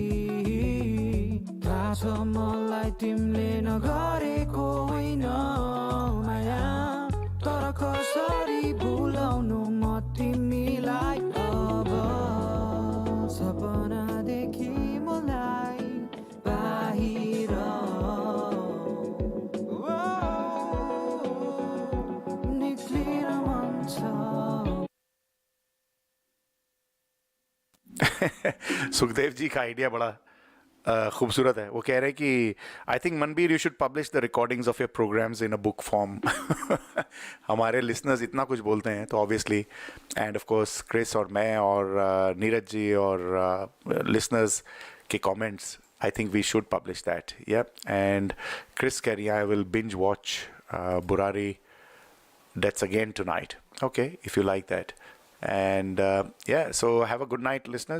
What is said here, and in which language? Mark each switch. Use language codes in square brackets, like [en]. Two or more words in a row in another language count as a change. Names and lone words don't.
[ne] थाहा छ मलाई तिमीले नगरेको होइन माया तर कसरी भुलाउनु म तिमीलाई अब सपनादेखि मलाई बाहिर निक्लिन मन छ [hi] सुखदेव जी का आइडिया बड़ा खूबसूरत है. वो कह रहे हैं कि [en] I think Manbir you should publish the recordings of your programs in a book form. [hi] हमारे लिसनर्स इतना कुछ बोलते हैं तो [en] obviously and of course [hi] क्रिस और मैं और नीरज जी और लिसनर्स के कमेंट्स [en] I think we should publish that. yeah and क्रिस [hi] कह रही है [en] I will binge watch Burari Deaths again tonight. OK if you like that. And yeah, so have a good night, listeners.